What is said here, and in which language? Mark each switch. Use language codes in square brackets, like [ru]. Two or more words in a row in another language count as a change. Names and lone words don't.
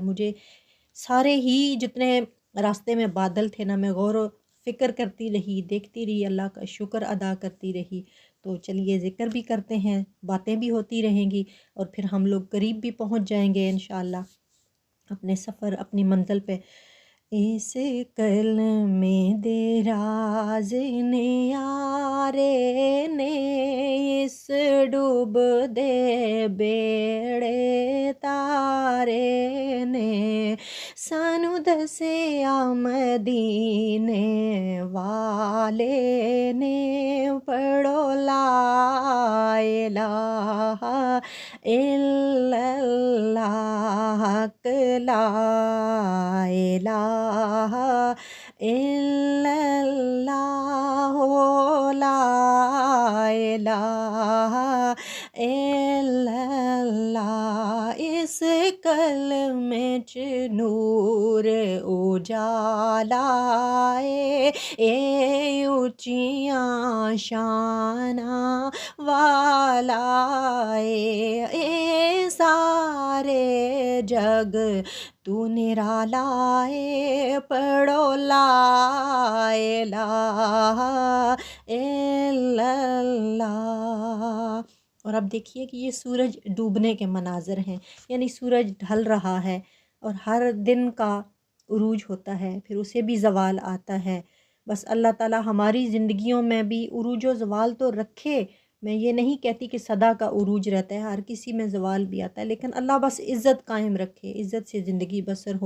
[ur] مجھے سارے ہی جتنے راستے میں بادل تھے نا، میں غور و فکر کرتی رہی، دیکھتی رہی، اللہ کا شکر ادا کرتی رہی. تو چلیے ذکر بھی کرتے ہیں، باتیں بھی ہوتی رہیں گی اور پھر ہم لوگ قریب بھی پہنچ جائیں گے ان شاء اللہ اپنے سفر، اپنی منزل پے. [pa] ਇਸ ਕਲਮੇ ਦੇ ਰਾਜ਼ ਨੇ ਨਿਆਰੇ ਨੇ, ਇਸ ਡੁੱਬਦੇ ਬੇੜੇ ਤਾਰੇ ਨੇ, ਸਾਨੂੰ ਦੱਸਿਆ ਮਦੀਨੇ ਵਾਲੇ ਨੇ, ਪੜ੍ਹੋ [ar] لا إله إلا الله، لا إله إلا الله، لا إله إلا الله. [pa] ਇਸ ਕਲਮੇ ਚ ਨੂਰ ਉਜਾਲਾ ਏ, ਏ ਉੱਚੀਆਂ ਸ਼ਾਨਾਂ ਵਾਲਾ ਏ, ਏ ਸਾਰੇ ਜੱਗ ਤੋਂ ਨਿਰਾਲਾ ਏ, ਪੜ੍ਹੋ [ar] لا إله إلا الله. [ur] اور اب دیکھیے کہ یہ سورج ڈوبنے کے مناظر ہیں، یعنی سورج ڈھل رہا ہے اور ہر دن کا عروج ہوتا ہے، پھر اسے بھی زوال آتا ہے. بس اللہ تعالیٰ ہماری زندگیوں میں بھی عروج و زوال تو رکھے. میں یہ نہیں کہتی کہ سدا کا عروج رہتا ہے، ہر کسی میں زوال بھی آتا ہے، لیکن اللہ بس عزت قائم رکھے، عزت سے زندگی بسر ہو.